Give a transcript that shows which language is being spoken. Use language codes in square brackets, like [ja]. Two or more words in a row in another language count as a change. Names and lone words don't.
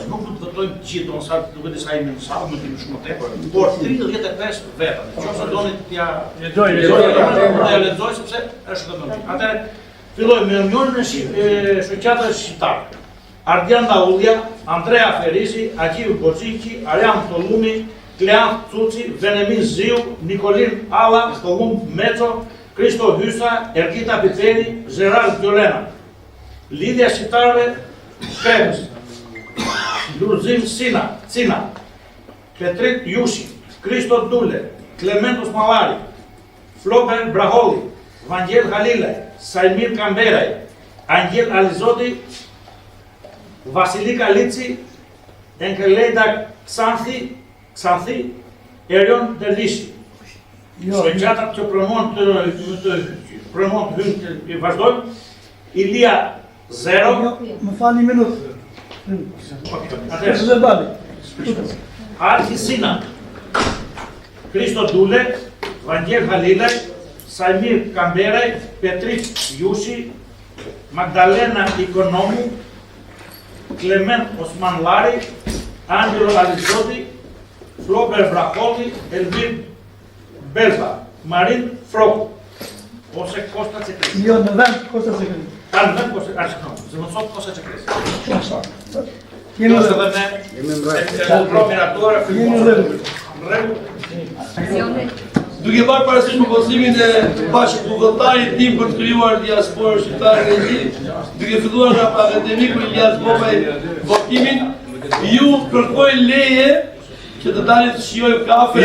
[sq] Nuk do të votojnë gjithë, do duket disa jemi në sallë, nuk kemi shumë tepër, por 35 veta. Nëse doni t'ja lexoj sepse është domosdoshmë. Atëherë fillojmë me Unionin e Shoqatave Shqiptare. Ardian Daullia, Andrea Ferisi, Aqiu Bozici, Arian Tolumi, Klean Tuci, Venemin Ziu, Nikolin Alla, Pollum Meco, Kristo Hysa, Ergita Piperi, Gerard Gjolena. Lidhja Shqiptarëve Shkrepës, Lurzim Cina, Petrit Jushi, Kristo Dule, Clement Osmolari, Flober Braholi, Vangel Halilaj, Sajmir Kamberaj, Angel Alizoti, Vasilika Lici, Enkeleda Xanthi, Erion Dervishi. Shoqatat që promovon të vazhdojnë, Ilia Zero. Më fal një minutë. Arki Sina, Kristo Dule, Vangel Halilaj, Sajmir Kamberaj, Petrit Jushi, Magdalena Ikonomu, Clement Osmanlari, Angelo Alizoti, Flober Braholi, Elvir Berba, Marin Froku, ose Kosta Cekres. Jo, në vend Kosta Cekres. Në vend Kosta Cekres, zë më sot Kosta Cekres. Jemi në Duke parë parasysh propozimin e bashkëpunëtarit tim për të krijuar diasporën shqiptare në Greqi, duke filluar nga akademiku Ilyas Bobaj votimin, ju kërkoj leje që të dalit të shijojmë kafe.